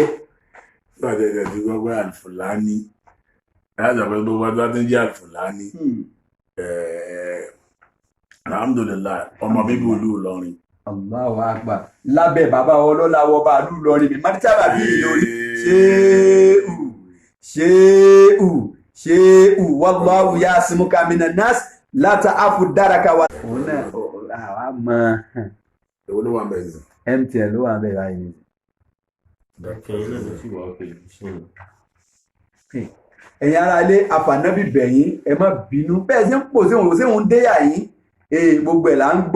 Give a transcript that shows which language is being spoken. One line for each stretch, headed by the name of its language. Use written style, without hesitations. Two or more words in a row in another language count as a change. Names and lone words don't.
Yoruba: Sọ́jọ́ ti gbọ́ pé Al-Fulani, láti ọ̀pẹ́ gbogbo ọdún tó ń jẹ́ Al-Fulani. Alhamdulillah, ọmọ bíbí ìlú Ìlọrin. Allahu akbar. Lábẹ́ bàbá ọlọ́lá wọba ìlú Ìlọrin mi, Mádítàbà bí Ìlọrin. Ṣéhù,
Arabic: wallahu ya'simuka minan nas, la ta'afu daraka wa.
Yoruba: Òun náà, àwa mọ̀. Èwo ló wà ń bẹ̀ yìí? MTN ló wà ń bẹ̀ báyìí. Ẹ̀yin ará ilé, àfànábì bẹ̀yìn, ẹ má bínú. Bẹ́ẹ̀ sí ń pò sí òun déyà yín. Gbogbo ẹ̀ là ń gbọ́.